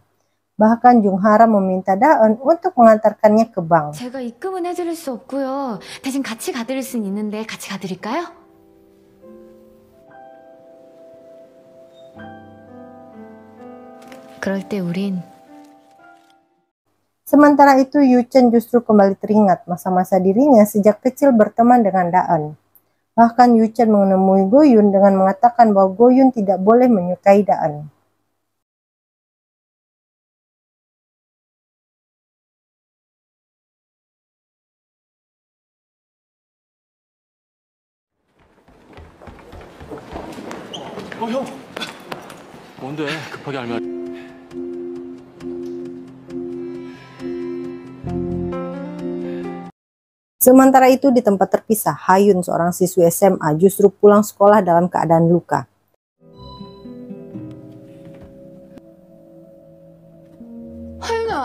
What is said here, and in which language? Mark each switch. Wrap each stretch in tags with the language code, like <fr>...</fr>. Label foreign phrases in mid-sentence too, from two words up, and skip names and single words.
<id>Bahkan Jung Haram meminta Daen untuk mengantarkannya ke bank.</id> <ko>제가 입금은 해드릴 수 없고요. 대신 같이 가드릴 수는 있는데 같이 가드릴까요? 그럴 때 우린</ko> <id>Sementara itu Yuchen justru kembali teringat masa-masa dirinya sejak kecil berteman dengan Daen. Bahkan Yuchen menemui Goyun dengan mengatakan bahwa Goyun tidak boleh menyukai Daen.</id> <ko>형! 뭔데? 급하게 알면.</ko> <id>Sementara itu di tempat terpisah, Hayun seorang siswi SMA justru pulang sekolah dalam keadaan luka.</id> <ko>하윤아,</ko>